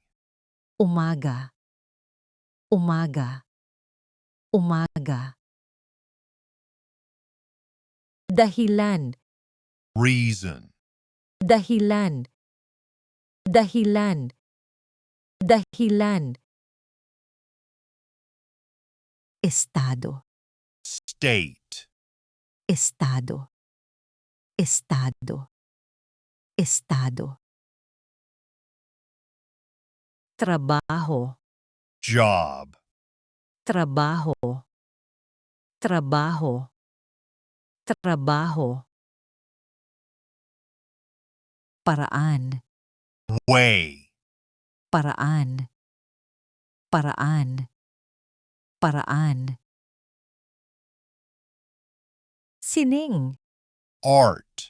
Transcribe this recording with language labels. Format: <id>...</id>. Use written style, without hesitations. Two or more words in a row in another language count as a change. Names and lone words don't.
<tl>umaga, umaga, umaga. Dahilan,</tl> <en>reason,</en> <tl>dahilan, dahilan, dahilan. Estado,</tl> <en>state,</en> <tl>estado, estado, estado. Trabajo,</tl> <en>job,</en> <tl>trabajo, trabajo, trabajo. Paraan,</tl> <en>way,</en> <tl>paraan, paraan, paraan. Sining,</tl> <en>art,</en>